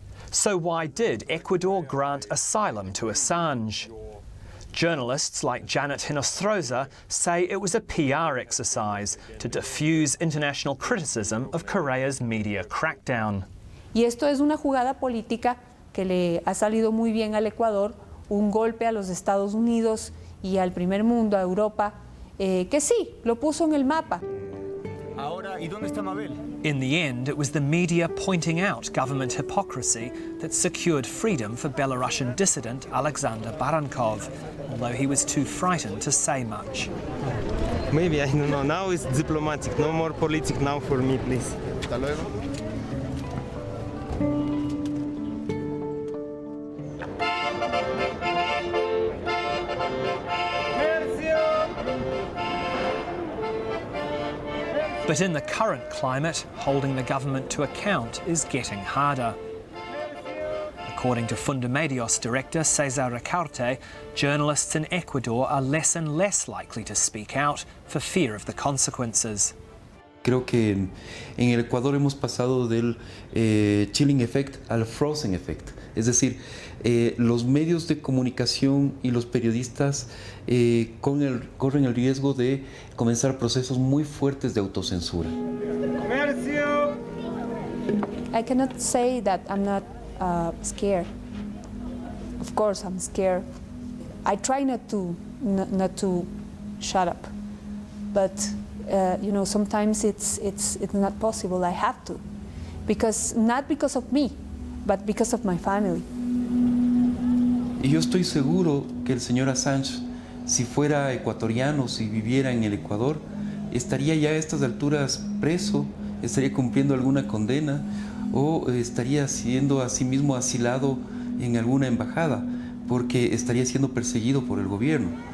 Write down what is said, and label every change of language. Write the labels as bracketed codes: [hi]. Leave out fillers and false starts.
[en] So why did Ecuador grant asylum to Assange? Journalists like Janet Hinostroza say it was a PR exercise to diffuse international criticism of Correa's media crackdown. [es] Y esto es una jugada política que le ha salido muy bien al Ecuador, un golpe a los Estados Unidos y al primer mundo, a Europa, que sí, lo puso en el mapa. Ahora, ¿y dónde está Mabel? [en] In the end, it was the media pointing out government hypocrisy that secured freedom for Belarusian dissident Aliaksandr Barankov, although he was too frightened to say much. Maybe, I don't know, now it's diplomatic, no more politics now for me, please. [es] Hasta luego. [en] But in the current climate, holding the government to account is getting harder. According to Fundamedios director Cesar Ricaurte, journalists in Ecuador are less and less likely to speak out for fear of the consequences. [es] Creo que en el Ecuador hemos pasado del [en] chilling effect [es] al [en] frozen effect. [es] Es decir, los medios de comunicación y los periodistas corren el riesgo de comenzar procesos muy fuertes de autocensura. [en] I cannot say that I'm not scared. Of course I'm scared. I try not to shut up, but you know, sometimes it's not possible. I have to, not because of me, but because of my family. [es] Y yo estoy seguro que el señor Assange, si fuera ecuatoriano, si viviera en el Ecuador, estaría ya a estas alturas preso, estaría cumpliendo alguna condena o estaría siendo a sí mismo asilado en alguna embajada, porque estaría siendo perseguido por el gobierno.